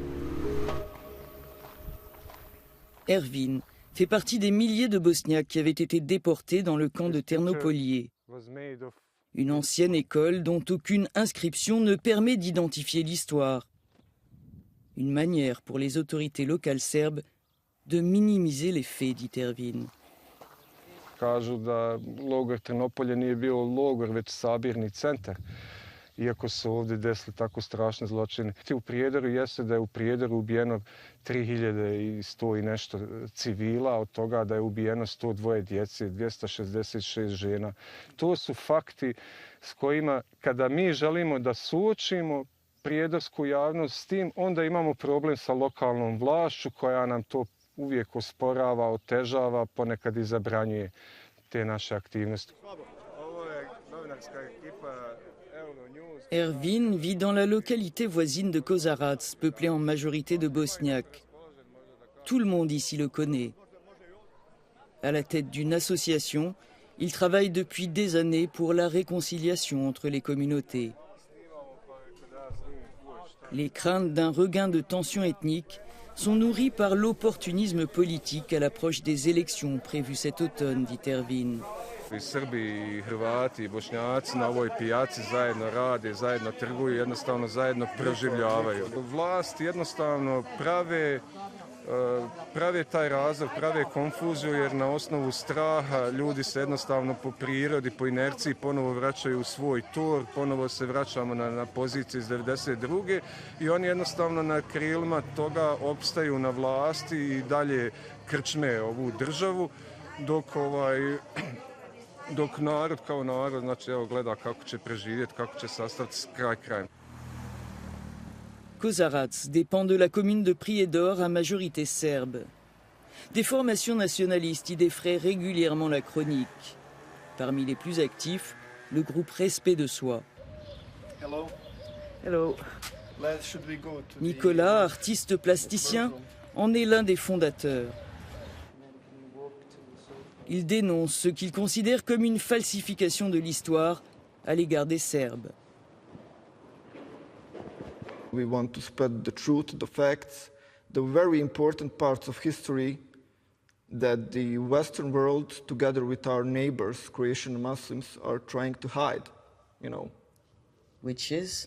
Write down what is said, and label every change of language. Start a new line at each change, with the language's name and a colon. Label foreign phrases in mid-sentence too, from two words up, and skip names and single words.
French: Ervin fait partie des milliers de Bosniaques qui avaient été déportés dans le camp de Ternopolije. Une ancienne école dont aucune inscription ne permet d'identifier l'histoire. Une manière pour les autorités locales serbes de minimiser les faits, dit Ervin.
Bosnian: Kažu da logor Trnopolje nije bio logor, već sabirni centar. Iako su ovdje desili tako strašne zločine. U Prijedoru jeste da je u Prijedoru ubijeno 3100 i nešto civila, od toga da je ubijeno 102 djece, 266 žena. To su fakti s kojima, kada mi želimo da suočimo prijedorsku javnost s tim, onda imamo problem sa lokalnom vlašću koja nam to uvijek osporava, otežava, ponekad i zabranjuje te naše aktivnosti.
French: Ervin vit dans la localité voisine de Kozarac, peuplée en majorité de Bosniaques. Tout le monde ici le connaît. À la tête d'une association, il travaille depuis des années pour la réconciliation entre les communautés. Les craintes d'un regain de tensions ethniques sont nourris par l'opportunisme politique à l'approche des élections prévues cet automne, dit Ervin. I Srbi, i Hrvati, i Bošnjaci na ovoj pijaci zajedno rade, zajedno trguju, jednostavno zajedno proživljavaju. Vlast jednostavno prave taj razor, prave konfuziju jer na osnovu straha ljudi se jednostavno po prirodi, po inerciji ponovo vraćaju u svoj tor, ponovo se vraćamo na pozicije iz 92. I oni jednostavno na krilima toga opstaju na vlasti i dalje krčme ovu državu dok narod kao narod, znači evo gleda kako će preživjeti, kako će sastaviti kraj krajem. Kozarac dépend de la commune de Prijedor à majorité serbe. Des formations nationalistes y défraient régulièrement la chronique. Parmi les plus actifs, le groupe Respect de Soi.
English: Hello. Hello. Should we go to
French: Nicolas, artiste plasticien, en est l'un des fondateurs. Il dénonce ce qu'il considère comme une falsification de l'histoire à l'égard des Serbes.
English: We want to spread the truth, the facts, the very important parts of history that the Western world, together with our neighbors, Croatian Muslims, are trying to hide, you know. Which is